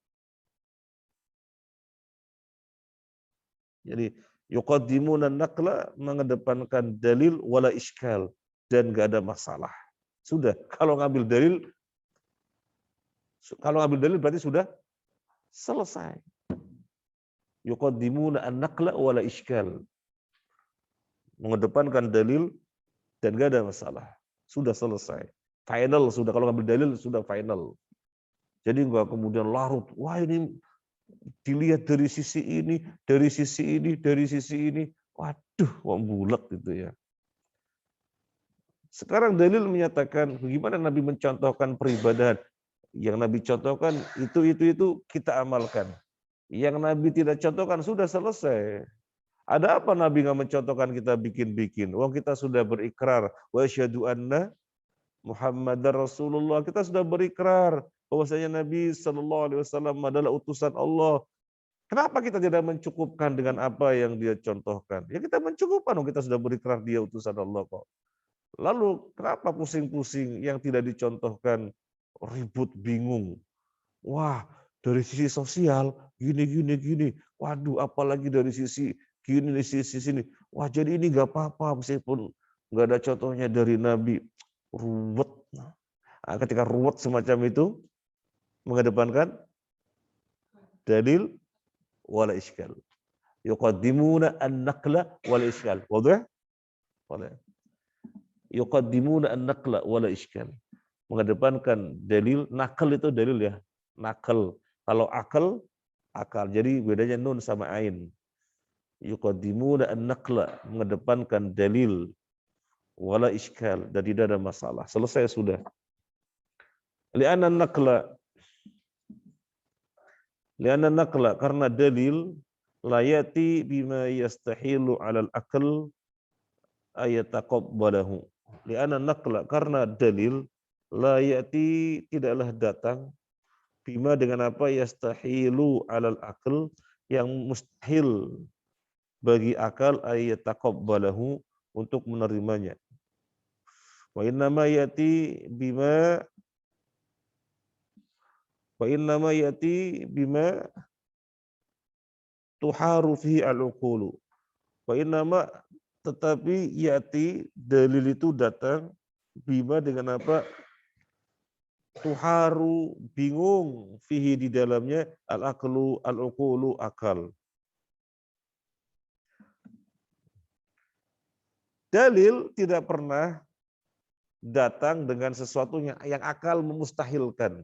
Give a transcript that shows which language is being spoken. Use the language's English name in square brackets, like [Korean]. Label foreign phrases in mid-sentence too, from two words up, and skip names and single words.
[Indonesian] Jadi [Arabic] يقدمون النقل, [Indonesian] mengedepankan dalil [Arabic] ولا إشكال, [Indonesian] dan gak ada masalah. Sudah, kalau ngambil dalil berarti sudah selesai. [Arabic] يقدمون النقل ولا إشكال, [Indonesian] mengedepankan dalil dan gak ada masalah. Sudah selesai. Final sudah, kalau ngambil dalil sudah final. Jadi enggak kemudian larut. Wah ini dilihat dari sisi ini, dari sisi ini, dari sisi ini. Waduh, bulat gitu ya. Sekarang dalil menyatakan bagaimana Nabi mencontohkan peribadahan. Yang Nabi contohkan itu kita amalkan. Yang Nabi tidak contohkan sudah selesai. Ada apa Nabi nggak mencontohkan kita bikin-bikin? Wong kita sudah berikrar [Arabic] وأشهد أن محمدا رسول الله. [Indonesian] Kita sudah berikrar bahwasanya Nabi [Arabic] صلى الله عليه وسلم [Indonesian] adalah utusan Allah. Kenapa kita tidak mencukupkan dengan apa yang dia contohkan? Ya kita mencukupkan, kita sudah berikrar dia utusan Allah kok. Lalu kenapa pusing-pusing yang tidak dicontohkan, ribut, bingung? Wah, dari sisi sosial gini. Waduh, apalagi dari sisi gini, dari sisi sini. Wah, jadi ini nggak apa-apa meskipun nggak ada contohnya dari Nabi. Ruwet. Nah, ketika ruwet semacam itu, mengedepankan dalil [Arabic] ولا إشكال. يقدمون النقل ولا إشكال. [Indonesian] Wadah? [Arabic] يقدمون النقل ولا إشكال. [Indonesian] Mengedepankan dalil, nakal itu dalil ya. Nakal. Kalau akal, Jadi bedanya nun sama ain. [Arabic] يقدمون النقل, [Indonesian] mengedepankan dalil. [Arabic] ولا إشكال, [Indonesian] dan tidak ada masalah. Selesai sudah. [Arabic] لأن النقل [Indonesian] karena dalil [Arabic] لا يأتي بما يستحيل على العقل أن يتقبله. لأن النقل [Indonesian] karena dalil layati tidaklah datang bima dengan apa [Arabic] يستحيل على العقل [Indonesian] yang mustahil bagi akal ayataqabbalahu untuk menerimanya. [Arabic] وإنما يأتي بما تحار فيه العقول. وإنما [Indonesian] tetapi yati dalil itu datang bima dengan apa tuharu bingung fihi di dalamnya [Arabic] العقل العقول [Indonesian] akal. Dalil tidak pernah datang dengan sesuatu yang akal memustahilkan.